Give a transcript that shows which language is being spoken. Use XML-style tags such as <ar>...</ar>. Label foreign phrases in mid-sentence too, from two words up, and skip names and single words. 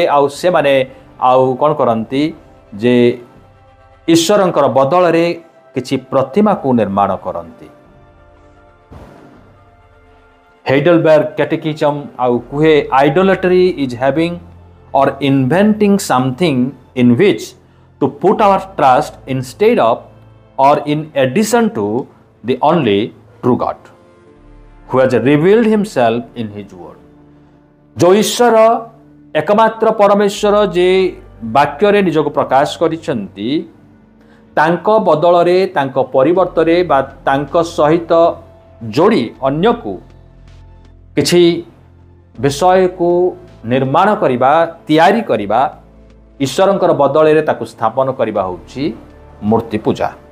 <or>ଆଉ ସେମାନେ ଆଉ କ'ଣ କରନ୍ତି ଯେ ଈଶ୍ୱରଙ୍କର ବଦଳରେ କିଛି ପ୍ରତିମାକୁ ନିର୍ମାଣ କରନ୍ତି।</or> <en>ହେଇଡେଲବର୍ଗ କ୍ୟାଟେକିଜମ୍</en> <or>ଆଉ କୁହେ,</or> <en>idolatry is having or inventing something in which to put our trust instead of or in addition to the only true God who has revealed himself in his word.</en> <or>ଯୋ ଈଶ୍ୱର ଏକମାତ୍ର ପରମେଶ୍ୱର ଯେ वाक्ୟରେ ନିଜକୁ ପ୍ରକାଶ କରିଛନ୍ତି, ତାଙ୍କ ବଦଳରେ, ତାଙ୍କ ପରିବର୍ତ୍ତରେ ବା ତାଙ୍କ ସହିତ ଯୋଡ଼ି ଅନ୍ୟକୁ କିଛି ବିଷୟକୁ ନିର୍ମାଣ କରିବା, ତିଆରି କରିବା, ଈଶ୍ୱରଙ୍କର ବଦଳରେ ତାକୁ ସ୍ଥାପନ କରିବା ହେଉଛି ମୂର୍ତ୍ତି ପୂଜା।</or>